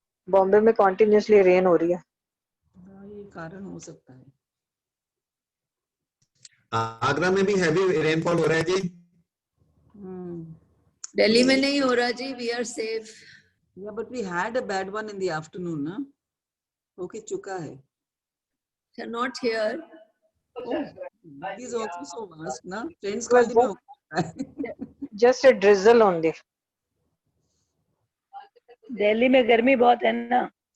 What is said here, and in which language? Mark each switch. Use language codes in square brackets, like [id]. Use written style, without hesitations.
[hi] बॉम्बे में continuously rain हो रही है। हाँ, ये कारण हो सकता है। आगरा में भी हैवी रेनफॉल हो रहा है जी। दिल्ली में नहीं हो रहा जी। [en] We are safe. Yeah, but we had a bad one in the afternoon, ना? [hi] होके चुका है। [en] Not here. Oh, it is also so vast, ना? [hi] Friends कॉल में होता है। [en] Just a drizzle only. [hi] Delhi में गर्मी बहुत है ना।